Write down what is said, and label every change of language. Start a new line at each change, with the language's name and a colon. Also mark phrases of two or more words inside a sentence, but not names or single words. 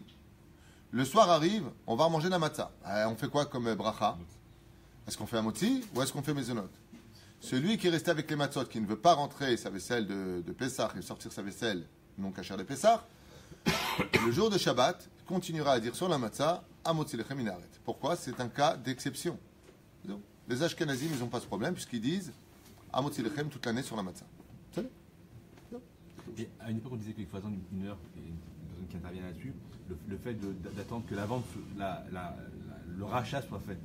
French: Le soir arrive, on va manger la matzah. On fait quoi comme bracha? Est-ce qu'on fait un motzi ou est-ce qu'on fait mésonote? Celui qui est resté avec les matzot, qui ne veut pas rentrer sa vaisselle de Pessah et sortir sa vaisselle non cachère de Pessah, le jour de Shabbat, continuera à dire sur la matzah,
Hebrew: המוציא לחם מן הארץ.
French: Pourquoi? C'est un cas d'exception. Les Ashkenazim, ils n'ont pas ce problème, puisqu'ils disent
Hebrew: המוציא לחם
French: toute l'année sur la matzah. C'est vrai? Et à une époque, on disait qu'il faut attendre une heure, et une personne qui intervient là-dessus, le fait d'attendre que la vente, le rachat soit fait.